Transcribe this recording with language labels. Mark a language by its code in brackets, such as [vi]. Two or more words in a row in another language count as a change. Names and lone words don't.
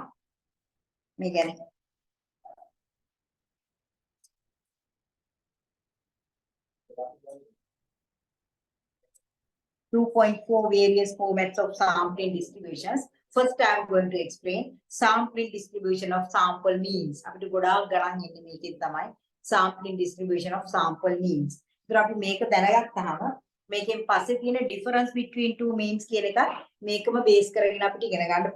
[si] මේ ගැන [en] 2.4 various formats of sampling distributions. First, I am going to explain sampling distribution of sample means. [si] අපිට ගොඩාක් ගණන් එන්නේ මේකෙන් තමයි [en] sampling distribution of sample means. [si] ඒතර අපි මේක දැනගත්තාම මේකෙන් පස්සේ තියෙන [en] difference between two means [si] කියන එක මේකම බේස් කරගෙන අපිට ඉගෙන ගන්න පුළුවන්.